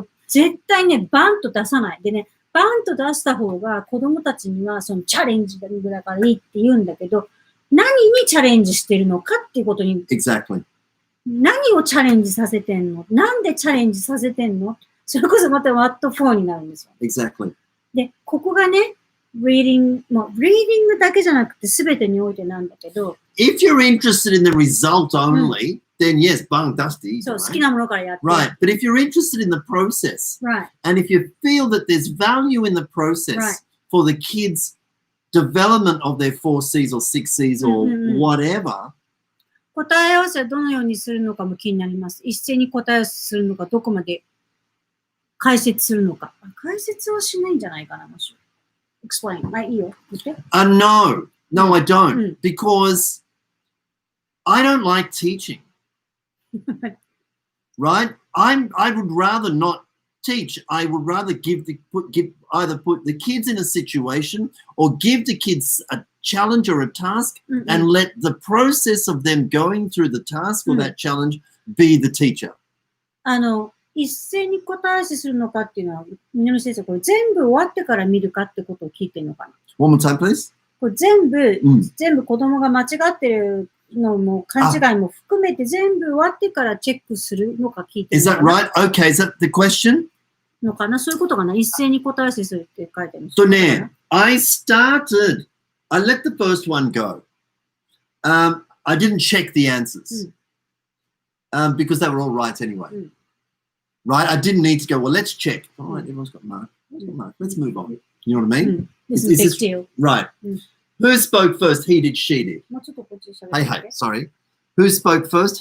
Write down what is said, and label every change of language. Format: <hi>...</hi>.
<ja>絶対ね、バンと出さない。でね、バンと出した方が子供たちにはそのチャレンジだからいいって言うんだけど、何にチャレンジしてるのかっていうことに、</ja> <en>Exactly.</en> <ja>何をチャレンジさせてんの？なんでチャレンジさせてんの？それこそまた</ja> <en>what for</en> <ja>になるんですよ。</ja> <en>Exactly.</en> <ja>で、ここがね、reading だけじゃなくて全てにおいてなんだけど、</ja> <en>If you're interested in the result only, then yes, bang, dusty.</en> <ja>そう、</ja> <en>Right?</en> <ja>好きなものからやって。</ja> <en>Right. But if you're interested in the process, Right. and if you feel that there's value in the process Right. for the kids' development of their 4Cs or 6Cs or whatever,</en> <ja>答え合わせはどのようにするのかも気になります。一斉に答え合わせするのか、どこまで解説するのか。解説はしないんじゃないかな、もし。</ja> <en>Explain.</en> <ja>まあ、いいよ。言って。</ja> <en>no, I don't. Because I don't like teaching. Right? I would rather not teach. I would rather either put the kids in a situation or give the kids a challenge or a task and let the process of them going through the task or that challenge be the teacher.</en> <ja>一斉に答え合わせするのかっていうのは、南先生、これ全部終わってから見るかってことを聞いてるのかな。</ja> <en>One more time, please.</en> <ja>これ全部子供が間違ってるのも勘違いも含めて全部終わってからチェックするのか聞いてるのかな。</ja> <en>Is that right? Okay, is that the question?</en> <ja>のかな、そういうことかな。一斉に答え合わせするって書いてあるんですよね。</ja> <en>I let the first one go. I didn't check the answers because they were all right anyway. Right? I didn't need to go, well, let's check. All right, everyone's got mark. Let's move on. You know what I mean? This is a big deal. Right. Who spoke first? He did, she did. Hey, sorry. Who spoke first?</en>